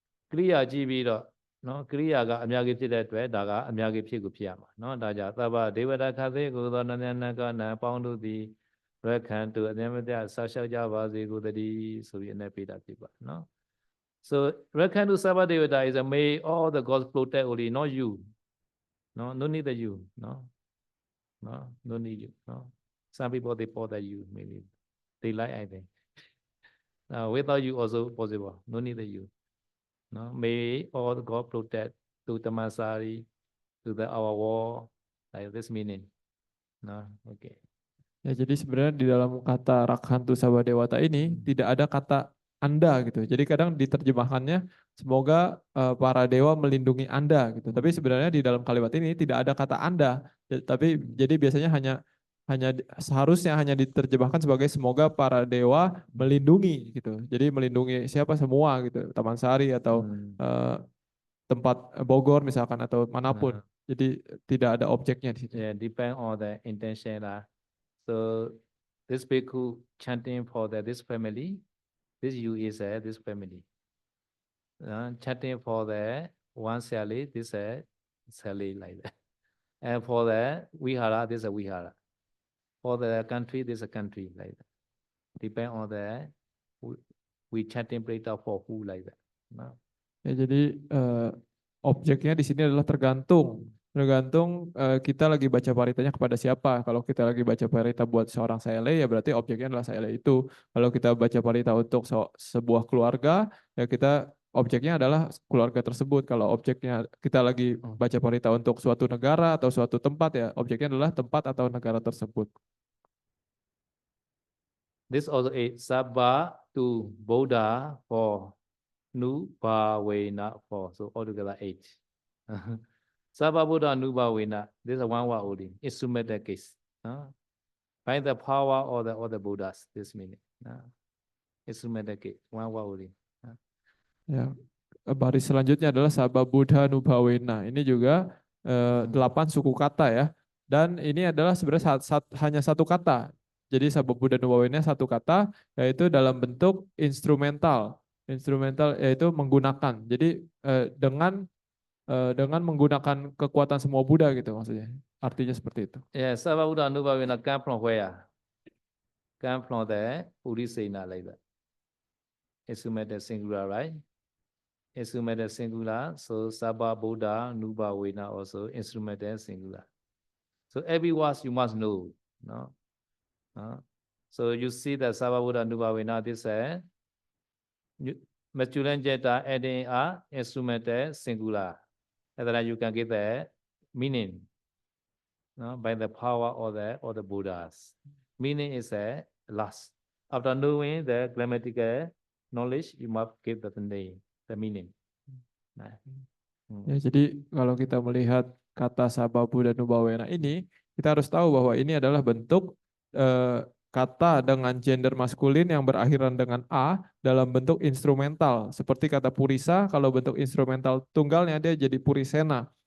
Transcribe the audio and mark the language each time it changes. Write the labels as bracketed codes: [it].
[my] ကရိယာကြည့်ပြီးတော့နော်ကရိယာကအများကြီးဖြစ်တဲ့အတွက်ဒါကအများကြီးဖြစ်ကိုဖြစ်ရမှာနော်ဒါကြောင့်သဗ္ဗဒေဝတာခသေကိုသောနန္ဒနကနပေါင်းတို့သည်ရခံတုအမြဲမပြဆောက်ရှောက်ကြပါစေကိုတည်းဆိုပြီးအနေပေးတာဖြစ်ပါနော် [en] So Rakhantu Sabha Devata is a may all the gods protect only, not you. No need the you. No. No, no need you. No, some people they bother you. Maybe they like I think. Without you also possible. No need you. No, may all God protect to the Masari, to the our war, like this meaning. No, okay. [id] Ya, jadi sebenarnya di dalam kata Rakhantu Sabadewata ini tidak ada kata Anda gitu. Jadi kadang diterjemahkannya semoga para dewa melindungi Anda gitu. Tapi sebenarnya di dalam kalimat ini tidak ada kata Anda. Tapi jadi biasanya hanya seharusnya hanya diterjemahkan sebagai semoga para dewa melindungi gitu. Jadi melindungi siapa semua gitu. Taman Sari atau tempat Bogor misalkan atau manapun. Jadi tidak ada objeknya di situ. [en] Yeah, depend on the intention lah. So this bhikkhu chanting for this family, this you is this family. Chanting for the one Sally, this Sally like that. And for the Vihara, this a Vihara. For the country, this a country like that. Depend on the we chanting preta for who like that. No? [id] Ya, jadi objeknya di sini adalah tergantung kita lagi baca paritanya kepada siapa. Kalau kita lagi baca parita buat seorang saele, ya berarti objeknya adalah saele itu. Kalau kita baca parita untuk sebuah keluarga, ya kita objeknya adalah keluarga tersebut. Kalau objeknya kita lagi baca parita untuk suatu negara atau suatu tempat, ya objeknya adalah tempat atau negara tersebut. [en] This also a sabba to Buddha for Nubhavena for, so altogether 8. Sabba Buddha Nubhavena, this is one word only, instrumental case. By the power of the Buddhas, this meaning. Instrumental case, one word only. [id] Ya, baris selanjutnya adalah Sabba Buddha Nubhavena. Ini juga 8 suku kata ya. Dan ini adalah sebenarnya hanya satu kata. Jadi Sabba Buddha Nubhavena satu kata, yaitu dalam bentuk instrumental. Instrumental yaitu menggunakan. Jadi dengan menggunakan kekuatan semua Buddha gitu maksudnya. Artinya seperti itu. [en] Yeah, Sabba Buddha Nubhavena come from where? Come from the Urisena like that. Instrumental singular, right? Instrumental singular. So Sabba Buddha Nubhavena also instrumental singular. So every word you must know. No? So you see that Sabba Buddha Nubhavena, this masculine gender adding a instrumental singular. And then you can get the meaning, no, by the power of the Buddhas. Meaning is a last. After knowing the grammatical knowledge, you must give the name, the meaning. [id] Ya, jadi kalau kita melihat kata Sabba Buddha Nubhavena ini, kita harus tahu bahwa ini adalah bentuk kata dengan gender maskulin yang berakhiran dengan A dalam bentuk instrumental. Seperti kata Purisa, kalau bentuk instrumental tunggalnya dia jadi Purisena.